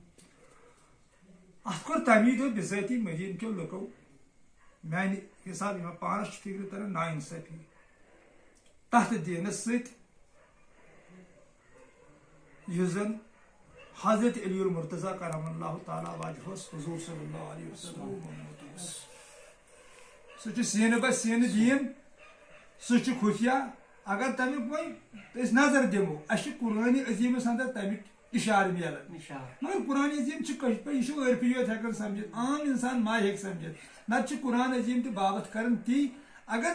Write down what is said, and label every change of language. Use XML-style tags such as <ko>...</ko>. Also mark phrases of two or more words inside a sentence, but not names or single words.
<ks>اتھ کوٚر تمی دۄہ بِذٲتی مدیٖنہٕ کیو لُکو میانہِ حساب یِمن پانس چھِ فکرِ تران نا انصٲفی تتھ دیٖنس سۭتۍ یُس زن حضرت علی المرتضی</ks> <ar>کرم اللہ تعالیٰ وجہ</ar> <ks>حضور</ks> <ar>صلی اللہ علیہ وسلم</ar> <ks>سُہ چھُ سیٖنہٕ بہ سیٖنہٕ دیٖن سُہ چھُ خفیہ اگر تمیُک وۄنۍ أسۍ نظر دِمو اسہِ چھُ قرآنِ عظیٖمس اندر تمیُک اشارٕ میلان مگر قرآنِ عظیٖم چھُ کٲشِر پٲٹھۍ یہِ چھُ عٲرفٕے یوت ہٮ۪کان سمجھِتھ عام انسان ما ہیٚکہِ سمجھِتھ نتہٕ چھُ قرآن عظیٖم تہِ بابت کران تی اگر</ks>